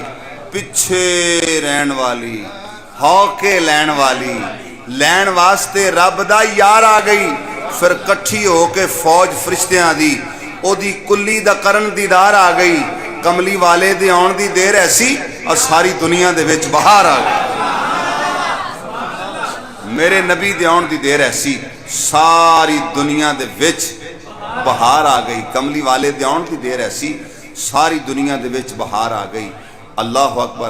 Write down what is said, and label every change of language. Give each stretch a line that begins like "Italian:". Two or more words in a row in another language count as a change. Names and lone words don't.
Punjabi: ਪਿੱਛੇ ਰਹਿਣ ਵਾਲੀ ਹੌਕੇ ਲੈਣ ਵਾਲੀ ਲੈਣ ਵਾਸਤੇ ਰੱਬ ਦਾ ਯਾਰ ਆ ਗਈ। ਫਿਰ ਇਕੱਠੀ ਹੋ ਕੇ ਫੌਜ ਫਰਿਸ਼ਤਿਆਂ ਦੀ ਉਹਦੀ ਕੁੱਲੀ ਦਾ ਕਰਨ ਦੀਦਾਰ ਆ ਗਈ। ਕਮਲੀ ਵਾਲੇ ਦੇ ਆਉਣ ਦੀ ਦੇਰ ਐਸੀ ਔਰ ਸਾਰੀ ਦੁਨੀਆ ਦੇ ਵਿੱਚ ਬਹਾਰ ਆ ਗਈ। ਮੇਰੇ ਨਬੀ ਦੇ ਆਉਣ ਦੀ ਦੇਰ ਐਸੀ ਸਾਰੀ ਦੁਨੀਆ ਦੇ ਵਿੱਚ ਬਹਾਰ ਆ ਗਈ। ਕਮਲੀ ਵਾਲੇ ਦੇ ਆਉਣ ਦੀ ਦੇਰ ਐਸੀ ਸਾਰੀ ਦੁਨੀਆ ਦੇ ਵਿੱਚ ਬਹਾਰ ਆ ਗਈ।
Arabic: الله أكبر.